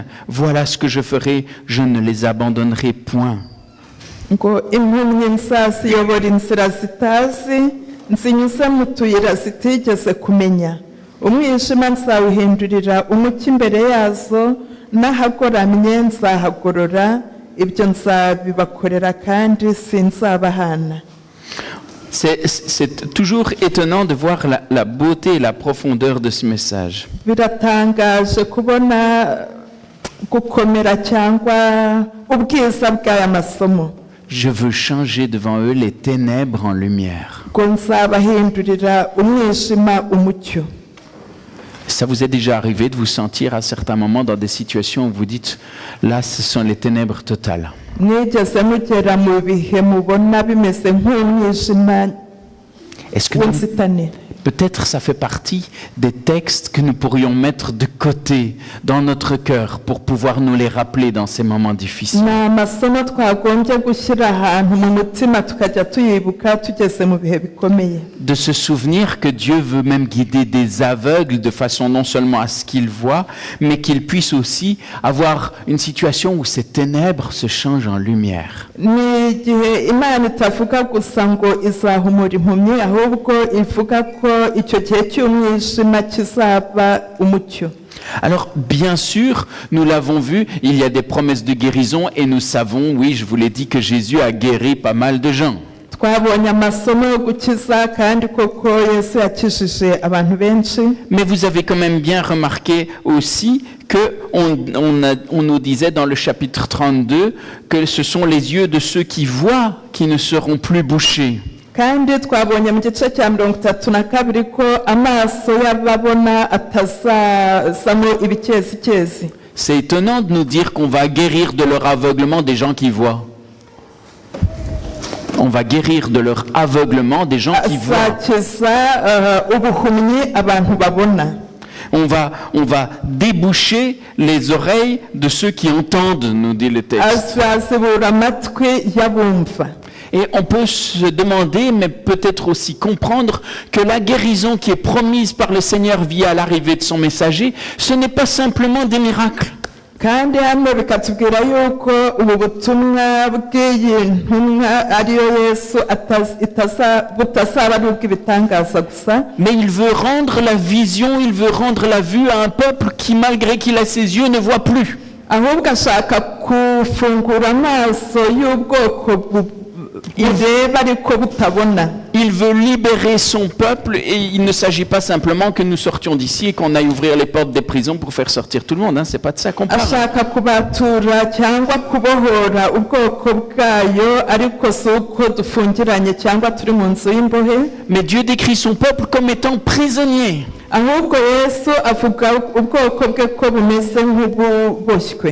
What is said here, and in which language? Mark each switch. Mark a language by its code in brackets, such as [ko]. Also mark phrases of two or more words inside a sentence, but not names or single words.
[fr] Voilà ce que je ferai, je ne les abandonnerai point. [rw] Ngo impumyi nzaziyobora inzira zitazi, nzinyuze mu tuyira zitigeze kumenya. Umwijima nzawuhindurira umucyo imbere yazo, n'ahagoramye nzahagorora, ibyo nzabibakorera kandi sinzabahana. [fr] C'est toujours étonnant de voir la beauté et la profondeur de ce message. [rw] Biratangaje kubona gukomera cyangwa ubwiza bw'aya masomo. [fr] Je veux changer devant eux les ténèbres en lumière. [rw] Ngo nzabahindurira umwijima umucyo. [fr] Ça vous est déjà arrivé de vous sentir à certains moments dans des situations où vous dites, là, ce sont les ténèbres totales. [rw] Mwigeze mugera mu bihe mubona bimeze nk'umwijima w'inzitane. [fr] Peut-être ça fait partie des textes que nous pourrions mettre de côté dans notre cœur pour pouvoir nous les rappeler dans ces moments difficiles. [rw] Ni amasomo twagombye gushyira ahantu mu mutima tukajya tuyibuka tugeze mu bihe bikomeye. [fr] De se souvenir que Dieu veut même guider des aveugles de façon non seulement à ce qu'ils voient, mais qu'ils puissent aussi avoir une situation où ces ténèbres se changent en lumière. [rw] Ni igihe Imana itavuga gusa ngo izahumura impumyi, ahubwo ivuga ko icyo gihe cy'umwijima kizaba umucyo. [fr] Alors, bien sûr, nous l'avons vu, il y a des promesses de guérison et nous savons, oui, je vous l'ai dit, que Jésus a guéri pas mal de gens. [rw] Twabonye amasomo yo gukiza kandi koko Yesu yakijije abantu benshi. [fr] Mais vous avez quand même bien remarqué aussi qu'on nous disait dans le chapitre 32 que ce sont les yeux de ceux qui voient qui ne seront plus bouchés. [rw] Kandi twabonye mu gice cya 32 ko amaso y'ababona atazazamo ibikezi. [fr] C'est étonnant de nous dire qu'on va guérir de leur aveuglement des gens qui voient. On va guérir de leur aveuglement des gens qui voient. On va déboucher les oreilles de ceux qui entendent, nous dit le texte. Et on peut se demander, mais peut-être aussi comprendre, que la guérison qui est promise par le Seigneur via l'arrivée de son messager, ce n'est pas simplement des miracles. [rw] Kandi hano bikatubwira yuko ubu butumwa bw'iyi ntumwa ariyo Yesu butazaba ari ubw'ibitangaza gusa. [fr] Mais il veut rendre la vision, il veut rendre la vue à un peuple qui, malgré qu'il a ses yeux, ne voit plus. [rw] Ahubwo ashaka kufungura amaso y'ubwoko bureba ariko butabona. [fr] Il veut libérer son peuple et il ne s'agit pas simplement que nous sortions d'ici et qu'on aille ouvrir les portes des prisons pour faire sortir tout le monde. C'est pas de ça qu'on parle. [rw] ashaka kubatura cyangwa kubohora ubwoko bwayo ariko si uko dufungiranye cyangwa turi mu nzu y'imbohe. [fr] Mais Dieu décrit son peuple comme étant prisonnier. [rw] ahubwo Yesu avuga ubwoko bwe ko bumeze nk'ububoshywe,